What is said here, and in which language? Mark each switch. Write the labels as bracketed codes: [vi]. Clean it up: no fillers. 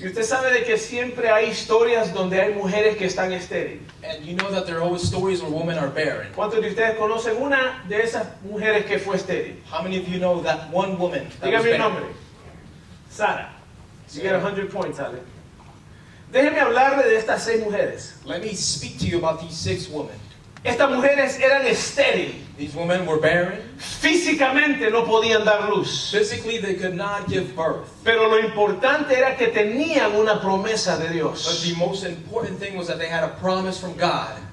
[es] Y usted sabe de que siempre hay historias donde hay mujeres que están estériles. [en] and you know that there are always stories where women are barren. [es] ¿Cuántos de ustedes conocen una de esas mujeres que fue estéril? [en] How many of you know that one woman that was [es] Dígame el [en] barren? nombre. Sara. You get 100 points, Ale. [es] Déjeme hablarle de estas 6 mujeres. [en] Let me speak to you about these 6 women. [es] Estas mujeres eran estériles. [en] These women were barren. [es] Físicamente no podían dar luz. [en] Physically, they could not give birth. [es] Pero lo importante era que tenían una promesa de [en] But [es] Dios. [en] the most important thing was that they had a promise from God.